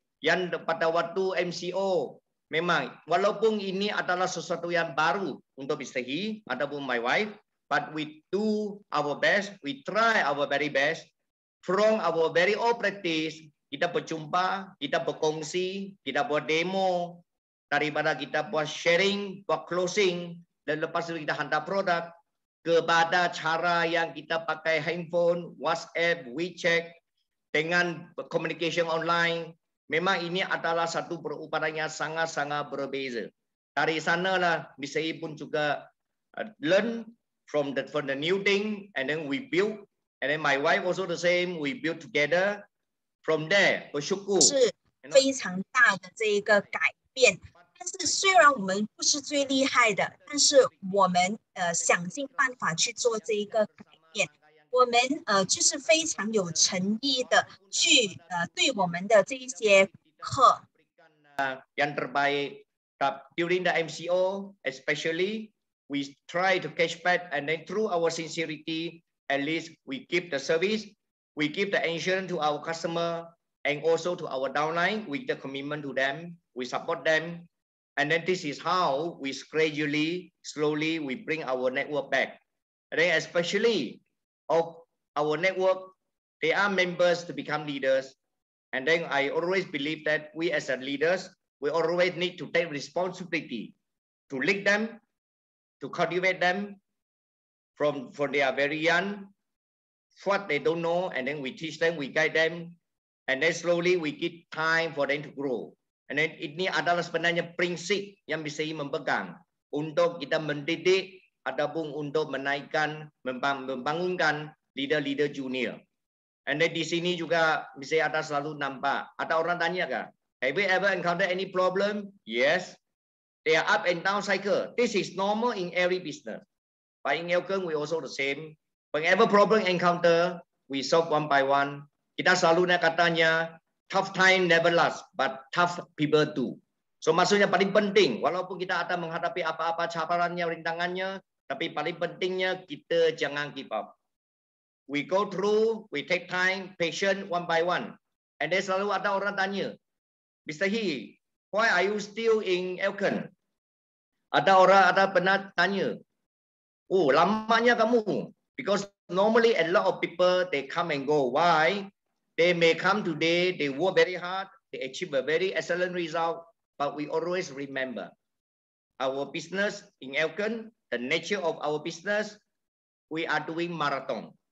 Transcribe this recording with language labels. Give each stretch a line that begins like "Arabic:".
Malay: Yang pada waktu MCO memang walaupun ini adalah sesuatu yang baru untuk Mr.
English: He ataupun my wife, but we do our best, we try our very best from our very old practice.
Malay: Kita berjumpa, kita berkongsi, kita buat demo, daripada kita buat sharing, buat closing, dan lepas itu kita hantar produk kepada cara yang kita pakai handphone, WhatsApp, WeChat, dengan
English: communication online.
Malay: Memang ini adalah satu perupatan yang sangat-sangat berbeza. Dari sanalah Mr.
English: E pun juga learn from the new thing, and then we build, and then my wife also the same, we build together. From there, bersyukur
Chinese: 是非常大的这一个改变。但是虽然我们不是最厉害的，但是我们想尽办法去做这一个改变。我们就是非常有诚意的去对我们的这一些客
Malay: yang terbaik.
English: During the MCO especially, we try to catch back, and then through our sincerity, at least we give the service, we give the insurance to our customer, and also to our downline with the commitment to them, we support them, and then this is how we gradually, slowly, we bring our network back. And then especially of our network, they are members to become leaders. And then I always believe that we as leaders, we always need to take responsibility to lead them, to cultivate them from they are very young, what they don't know, and then we teach them, we guide them, and then slowly we give time for them to grow. And then
Malay: ini adalah sebenarnya prinsip yang bisa memegang untuk kita mendidik ataupun untuk menaikkan, membangunkan leader-leader junior.
English: And then
Malay: di sini juga bisa ada selalu nampak. Ada orang tanya kah,
English: have you ever encountered any problem? Yes. They are up and down cycle. This is normal in every business. But in Elkon, we also the same. Whenever problem encounter, we solve one by one.
Malay: Kita selalu nak katanya,
English: tough time never last, but tough people do.
Malay: So maksudnya paling penting, walaupun kita akan menghadapi apa-apa cabarannya, rintangannya, tapi paling pentingnya kita jangan give up.
English: We go through, we take time, patient one by one. And then
Malay: selalu ada orang tanya,
English: Mr. He, why are you still in Elkon?
Malay: Ada pernah tanya, oh lamanya kamu.
English: Because normally a lot of people, they come and go. Why? They may come today, they work very hard, they achieve a very excellent result, but we always remember our business in Elkon, the nature of our business, we are doing marathon.